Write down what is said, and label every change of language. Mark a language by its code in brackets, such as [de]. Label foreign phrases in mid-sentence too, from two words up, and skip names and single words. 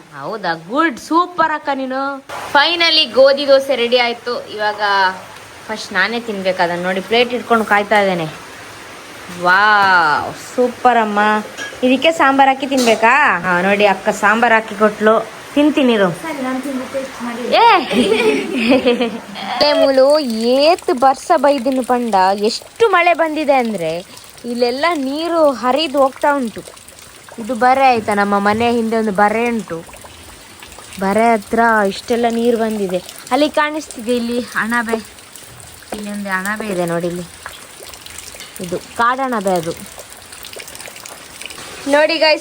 [kn] ಹೌದಾ? ಗುಡ್, ಸೂಪರ್ ಅಕ್ಕ ನೀನು. ಫೈನಲಿ ಗೋಧಿ ದೋಸೆ ರೆಡಿ ಆಯ್ತು. ಇವಾಗ ಫಸ್ಟ್ ನಾನೇ ತಿನ್ಬೇಕು ಅದನ್ನ. ನೋಡಿ ಪ್ಲೇಟ್ ಇಟ್ಕೊಂಡು ಕಾಯ್ತಾ ಇದ್ದೇನೆ. ವಾವ್, ಸೂಪರ್ ಅಮ್ಮ. ಇದಕ್ಕೆ ಸಾಂಬಾರ್ ಹಾಕಿ ತಿನ್ಬೇಕಾ? ನೋಡಿ ಅಕ್ಕ ಸಾಂಬಾರ್ ಹಾಕಿ ಕೊಟ್ಲು. ತಿಂತೀನಿರು ಸರಿ ನಾನು ತಿಂದು ಟೇಸ್ಟ್ ಮಾಡಿ [tcy] ಮೂಲು ಏತ್ ಬರ್ಸ ಬೈದಿನ ಪಂಡ [kn] ಎಷ್ಟು ಮಳೆ ಬಂದಿದೆ ಅಂದ್ರೆ ಇಲ್ಲೆಲ್ಲ ನೀರು ಹರಿದು ಹೋಗ್ತಾ ಉಂಟು. ಇದು ಬರೆ ಆಯ್ತಾ, ನಮ್ಮ ಮನೆ ಹಿಂದೆ ಒಂದು ಬರೆ ಉಂಟು, ಬರೆ ಹತ್ರ ಇಷ್ಟೆಲ್ಲ ನೀರು ಬಂದಿದೆ. ಅಲ್ಲಿ ಕಾಣಿಸ್ತಿದೆ, ಇಲ್ಲಿ ಅಣಬೆ, ಇಲ್ಲಿ ಒಂದು ಅಣಬೆ ಇದೆ ನೋಡಿ, ಇಲ್ಲಿ ಇದು ಕಾಡಣಬೆ ಅದು ನೋಡಿ ಗೈಸ್.